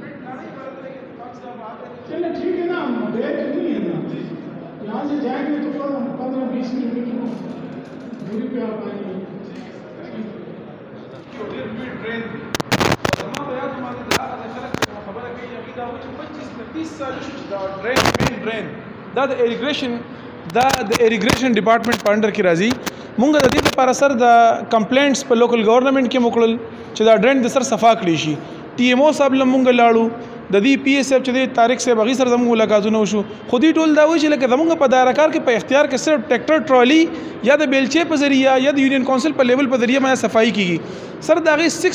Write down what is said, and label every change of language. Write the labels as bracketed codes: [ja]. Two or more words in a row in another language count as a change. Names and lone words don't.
[ur] چلے ٹھیک ہے نا، ہم گئے تو نہیں ہے نا، یہاں سے جائیں گے تو 15-20 منٹ کی دوری پہ آپ آئیں گے. [ps] دا [en] irrigation department [ps] په انډر کې راځي. مونږ د دې لپاره سر د کمپلینټس په [en] local government [ps] کې موکړل چې دا ډرین د سر صفا کړی شي. ټي ایم او صاحب له مونږ لاړو، د دې پی ایس اف چې د طارق صاحب هغې سره زموږ ملاقاتونه وشو خو دوی ټول دا وایي چې لکه زموږ په دایره کار کې په اختیار کې صرف [en] tractor trolley [ps] یا د بیلچې په ذریعه یا د [en] union council [ps] په لیول په ذریعه باندې صفایي کیږي سر د هغې